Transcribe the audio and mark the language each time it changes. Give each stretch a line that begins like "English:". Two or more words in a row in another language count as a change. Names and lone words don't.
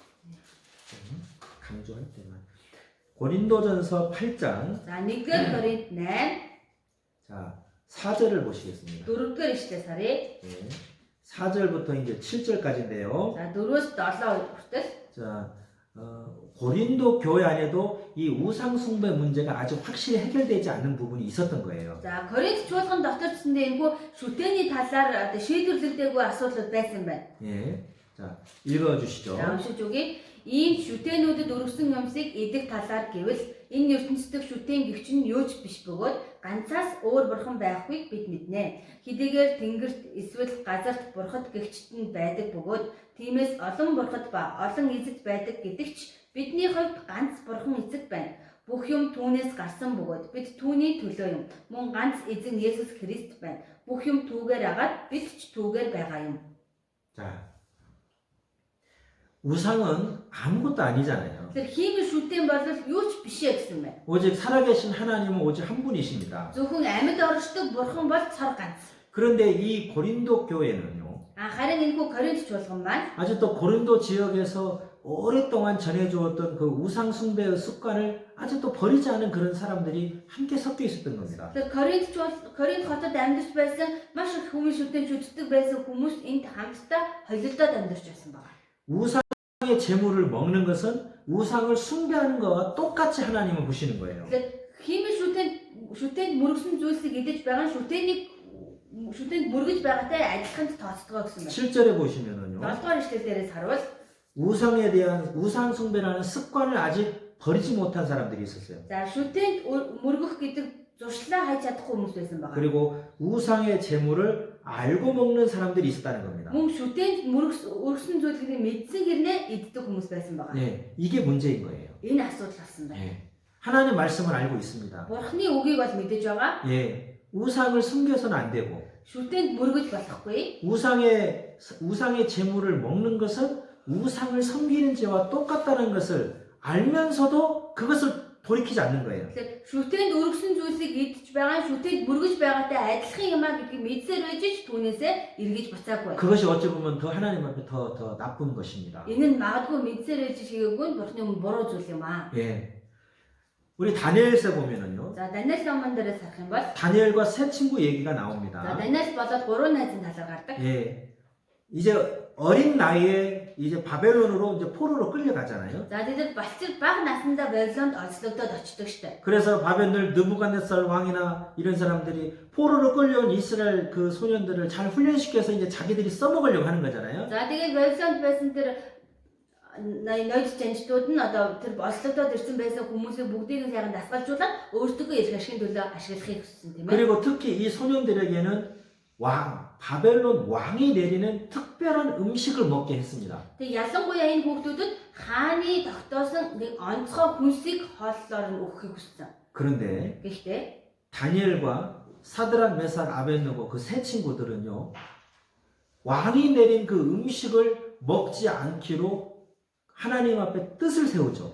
Korean: 강조할 때만. 고린도전서 8장
Mongolian: За 1-р Коринт 8
Korean: 자 4절을 보시겠습니다.
Mongolian: 4-р ишлээс харъя.
Korean: 예. 4절부터 이제 7절까지인데요.
Mongolian: За 4-өөс 7 хүртэл
Korean: 자 고린도 교회 안에도 이 우상 숭배 문제가 아주 확실히 해결되지 않는 부분이 있었던 거예요.
Mongolian: За Коринт чуулган дотор ч энэ шүтээний талаар шийдвэрлэгдээгүй асуудал байсан байна.
Korean: 예, 자 읽어주시죠.
Mongolian: За уншиж өгье. Ийм шүтээнүүдэд өргөсөн юмсыг идэх талаар гэвэл энэ ертөнцийн шүтээн гэгч нь юу ч биш бөгөөд ганцаас өөр бурхан байхгүйг бид мэднэ. Хэдийгээр тэнгэрт эсвэл газарт бурхад гэгчт нь байдаг бөгөөд тиймээс олон бурхад ба олон эзэд байдаг гэдэгч бидний хувьд ганц бурхан эзэг байна. Бүх юм түүнээс гарсан бөгөөд бид түүний төлөө юм. Мөн ганц эзэн Есүс Христ байна. Бүх юм түүгээр агаад бид ч түүгээр байгаа юм.
Korean: 자, 우상은 아무것도 아니잖아요.
Mongolian: Тэгэхээр хиймэл шүтэн бол юу ч биш ээ гэсэн байна.
Korean: 오직 살아계신 하나님은 오직 한 분이십니다.
Mongolian: Зөвхөн амьд оршдог бурхан бол цор ганц.
Korean: 그런데 이 고린도 교회는요,
Mongolian: Харин энэхүү Коринт чуулган маань
Korean: 아직도 고린도 지역에서 오랫동안 전해주었던 그 우상 숭배의 습관을 아직도 버리지 않은 그런 사람들이 함께 섞여 있었던 겁니다.
Mongolian: Коринт хотод амьдарч байсан маш их хүмүүс шүтэн шүтдэг байсан хүмүүс энд хамтдаа холилдоод амьдарч байсан байна.
Korean: 우상의 재물을 먹는 것은 우상을 숭배하는 것과 똑같이 하나님은 보시는 거예요.
Mongolian: Хиймэл шүтэнд мөргсөн зүйлсийг идэж байгаа нь шүтэнд мөргөж байгаатай адилхан тооцдог гэсэн байна.
Korean: 7절에 보시면은요.
Mongolian: 7-р эшлэл дээрээс харвал
Korean: 우상에 대한 우상 숭배라는 습관을 아직 버리지 못한 사람들이 있었어요.
Mongolian: за шүтэнд мөргөх гэдэг зуршлаа хайж чадахгүй хүмүүс байсан байна.
Korean: 그리고 우상의 재물을 알고 먹는 사람들이 있었다는 겁니다.
Mongolian: Мөн шүтэнд өргсөн зүйлийг мэдсэн хэрнээ иддэг хүмүүс байсан байна.
Korean: 네, 이게 문제인 거예요.
Mongolian: Энэ асуудал болсон байна.
Korean: 네. 하나님 말씀을 알고 있습니다.
Mongolian: Бурхны үгийг бол мэдэж байгаа.
Korean: 예, 우상을 숨겨서는 안 되고
Mongolian: Шүтэнд мөргөж болохгүй.
Korean: 우상의 재물을 먹는 것은 우상을 섬기는 죄와 똑같다는 것을 알면서도 그것을 돌이키지 않는 거예요.
Mongolian: Тэгэхээр шүтэнд өргөсөн зүйлсийг идэж байгаа, шүтэнд мөргөж байгаатай адилхан юм а гэдгийг мэдсээр байж ч түүнээсээ эргэж буцаагүй.
Korean: 그것이 어찌 보면 더 하나님 앞에 더 나쁜 것입니다.
Mongolian: Энэ нь магадгүй мэдсээр байж хийгээгүй нь бурхны өмнө буруу зүйл юм а.
Korean: 예. 우리 다니엘서 보면은요.
Mongolian: За Даниэл номон дээрээс харах юм бол
Korean: 다니엘과 세 친구 얘기가 за 나옵니다.
Mongolian: Даниэл болоод гурван найзын талаар гардаг.
Korean: 예. 이제 어린 나이에 이제 바벨론으로 이제 포로로 끌려가잖아요.
Mongolian: За тэд балчир бага насндаа Бабилонд олзлогдоод очдог штэ.
Korean: 그래서 바벨론 느부갓네살 왕이나 이런 사람들이 포로로 끌려온 이스라엘 그 소년들을 잘 훈련시켜서 이제 자기들이 써먹으려고 하는 거잖아요.
Mongolian: За тэгээд Бабилонд байсан тэр ноёд чанчтууд нь одоо тэр олзлогдоод ирсэн байсан хүмүүсийг бүгдийг нь сайхан дасгалжуулаад өөртөө ирэх ашигын төлөө ашиглахыг хүссэн тийм ээ.
Korean: 그리고 특히 이 소년들에게는 바벨론 왕이 내리는 특별한 음식을 먹게 했습니다.
Mongolian: Тэг ялангуяа энэ хүүхдүүдэд хааны тогтоосон нэг онцгой хүнсийг хооллоор нь өгөхийг хүссэн.
Korean: 그런데
Mongolian: Гэхдээ
Korean: 다니엘과 사드락 메삭 아벤느고 그 세 친구들은요, 왕이 내린 그 음식을 먹지 않기로 하나님 앞에 뜻을 세우죠.